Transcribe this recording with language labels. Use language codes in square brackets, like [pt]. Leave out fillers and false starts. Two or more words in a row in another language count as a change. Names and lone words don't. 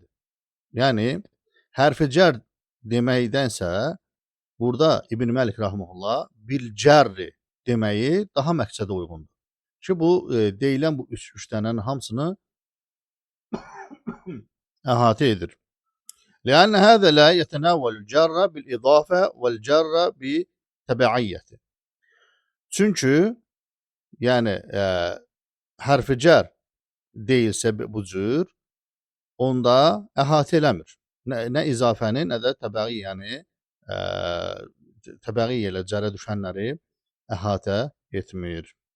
[az] Yəni, hərfi cər deməkdənsə, burada İbn Məlik [ar] رحمه الله بالجر [az] deməyi daha məqsədə uyğundur. Ki, bu deyilən bu üç dənənin hamısını əhatə edir. [ar] لأن هذا لا يتناول الجر بالإضافة والجر بتبعية. [az] Çünki yəni hərfi cər deyilsə bu cür, onda əhatə eləmir. Nə izafəni, nə də təbəi, yəni təbəi ilə cərə düşənləri əhatə etmir.